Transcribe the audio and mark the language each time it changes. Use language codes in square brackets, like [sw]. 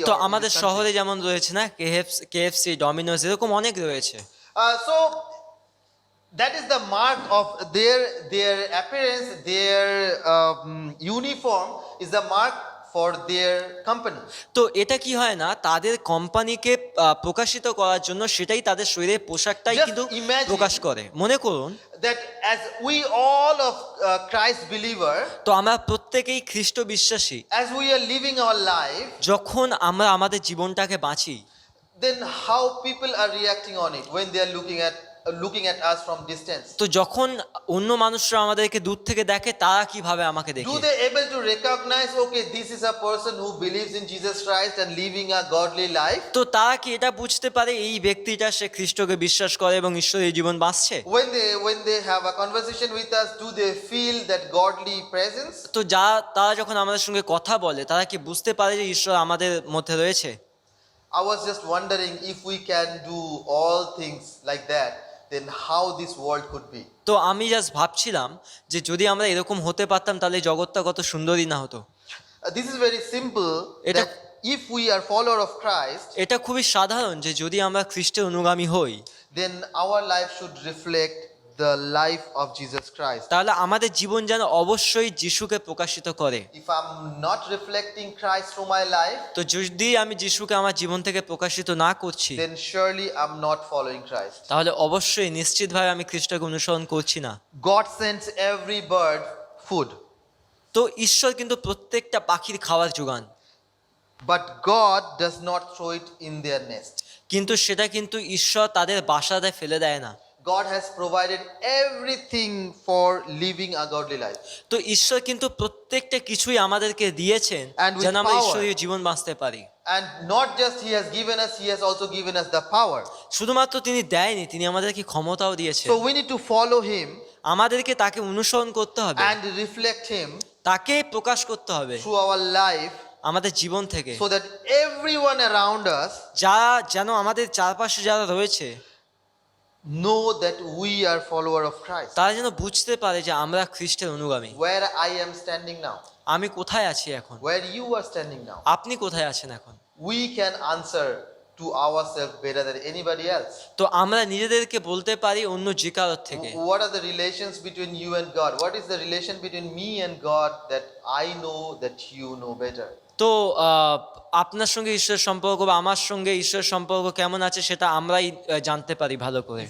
[bn] তো [en] or in [bn] আমাদের [en] this country. [bn] শহরে যেমন রয়েছে না কেএফসি, ডমিনোজ, এরকম অনেক রয়েছে। [en] So that is the mark of their appearance, their uniform is the mark for their company. [bn] তো এটা কি হয় না, তাদের কোম্পানিকে প্রকাশিত করার জন্য সেটাই তাদের শরীরের পোশাকটাই [en] Just [bn] কিন্তু [en] imagine [bn] প্রকাশ করে। মনে করুন [en] that as we all of Christ believer, [bn] তো আমরা প্রত্যেকেই খ্রিস্ট বিশ্বাসী, [en] as we are living our life, [bn] যখন আমরা আমাদের জীবনটাকে বাঁচি, [en] then how people are reacting on it when they are looking at us from distance. [bn] তো যখন অন্য মানুষরা আমাদেরকে দূর থেকে দেখে তারা কিভাবে আমাকে দেখে, [en] Do they able to recognize, okay, this is a person who believes in Jesus Christ and living a godly life? [bn] তো তারা কি এটা বুঝতে পারে এই ব্যক্তিটা সে খ্রিস্টকে বিশ্বাস করে এবং ঈশ্বরের জীবন বাঁচছে? [en] When they have a conversation with us, do they feel that godly presence? [bn] তো তারা যখন আমাদের সঙ্গে কথা বলে তারা কি বুঝতে পারে যে ঈশ্বর আমাদের মধ্যে রয়েছে? [en] I was just wondering if we can do all things like that then how this world could be. [bn] তো আমি জাস্ট ভাবছিলাম যে যদি আমরা এরকম হতে পারতাম তাহলে জগৎটা কত সুন্দরই না হতো। [en] This is very simple Eta- that if we are follower of Christ, [bn] এটা খুবই সাধারণ যে যদি আমরা খ্রিস্টের অনুগামী হই [en] then our life should reflect the life of Jesus Christ. [bn] তাহলে আমাদের জীবন যেন অবশ্যই যিশুকে প্রকাশিত করে। [en] If I'm not reflecting Christ through my life, [bn] তো যদি আমি যিশুকে আমার জীবন থেকে প্রকাশিত না করছি [en] then surely I'm not following Christ. [bn] তাহলে অবশ্যই নিশ্চিতভাবে আমি খ্রিস্টকে অনুসরণ করছি না। [en] God sends every bird food, [bn] তো ঈশ্বর কিন্তু প্রত্যেকটা পাখির খাবার যোগান, [en] but God does not throw it in their nest. [bn] কিন্তু সেটা কিন্তু ঈশ্বর তাদের বাসাতে ফেলে দেয় না। [en] God has provided everything for living a godly life. [bn] তো ঈশ্বর কিন্তু প্রত্যেকটা কিছুই আমাদেরকে দিয়েছেন [en] And with [bn] যেন আমরা [en] power. [bn] ঈশ্বরীয় জীবন বাঁচতে পারি। [en] And not just He has given us, He has also given us the power. [bn] শুধুমাত্র তিনি দেয়নি, তিনি আমাদেরকে ক্ষমতাও দিয়েছেন। [en] So we need to follow Him [bn] আমাদেরকে তাকে অনুসরণ করতে হবে, [en] and reflect Him [bn] তাকে প্রকাশ করতে হবে [en] through our life, [bn] আমাদের জীবন থেকে, [en] so that everyone around us [bn] যারা যেন আমাদের চারপাশে যারা রয়েছে [en] know that we are follower of Christ. [bn] তারা যেন বুঝতে পারে যে আমরা খ্রিস্টের অনুগামী। [en] Where I am standing now, [bn] আমি কোথায় আছি এখন, [en] where you are standing now, [bn] আপনি কোথায় আছেন এখন। [en] we can answer to ourselves better than anybody else. [bn] তো আমরা নিজেদেরকে বলতে পারি অন্য যে কারোর থেকে। [en] What are the relations between you and God? What is the relation between me and God that I know that you know better? [bn] তো আপনার সঙ্গে ঈশ্বরের সম্পর্ক বা আমার সঙ্গে ঈশ্বরের সম্পর্ক কেমন আছে সেটা আমরাই জানতে পারি ভালো করে।